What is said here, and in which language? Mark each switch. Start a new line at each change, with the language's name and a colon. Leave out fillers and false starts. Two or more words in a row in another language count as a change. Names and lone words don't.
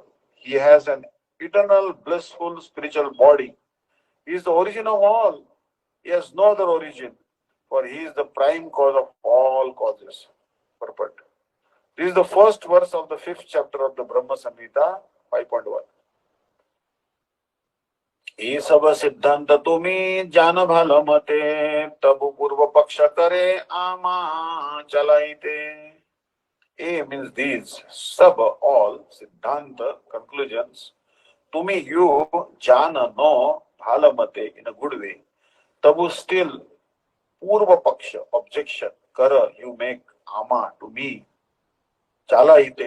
English: He has an eternal, blissful, spiritual body. He is the origin of all. He has no other origin, for he is the prime cause of all causes. Purport. This is the first verse of the 5th chapter of the Brahma Samhita, 5.1.
Bangla: এই সব সিদ্ধান্ত তুমি জান ভাল মতে তবু পূর্ব পক্ষ কর আমা চালাইতে.
English: A means these, sub, all, siddhanta, conclusions, tumi, you, jana, no, bhalamate, in a good way, tabu, still,
Bangla: পূর্ব পক্ষ,
English: objection, kara, you make, ama, to me,
Bangla: চালা ইতে.